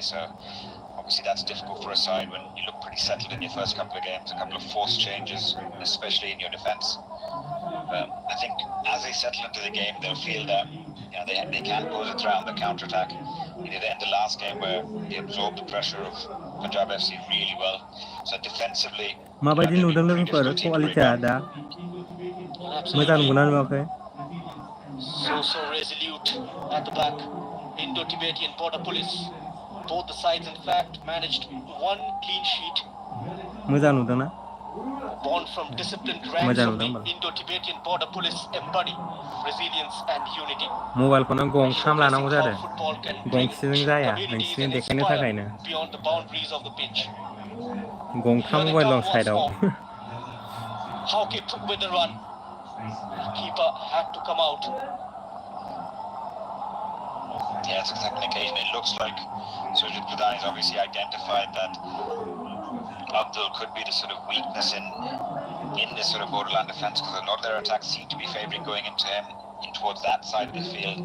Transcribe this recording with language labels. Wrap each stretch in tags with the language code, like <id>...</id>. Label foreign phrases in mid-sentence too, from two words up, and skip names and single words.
<en>So obviously that's difficult for a side when you look pretty settled in your first couple of games. A couple of forced changes, especially in your defence. I think as they settle into the game, they'll feel that they can pose a threat on the counter-attack. He did it in the last game where he absorbed the pressure of Punjab FC really well. So defensively,</en> <brx>माबायदि नुदों लोगोफोर क्वालिटिया दा मोजां नुगोना नुवाखै</brx> <en>So resolute at the back. Indo-Tibetan border police. Both the sides, in fact, managed one clean sheet.</en> <brx>मोजां नुदोंना</brx> <en>Born from disciplined ranks of the Indo-Tibetan border police embody resilience and unity.</en> <brx>मबाइलखौनो गंथाम लानांगौ जादों गंसेजों जाया नोंसिनि देखायनो थाखायनो</brx> <en>Beyond the boundaries of the pitch.</en> <brx>गंथाम मबाइल दं साइडआव</brx> <en>Hawkip with the run. Keeper had to come out. Yeah, it's exactly an occasion. It looks like Surajit Pradhan has obviously identified that Abdul could be the sort of weakness in this sort of Bodoland defence because a lot of their attacks seem to be favouring going into him in towards that side of the field.</en>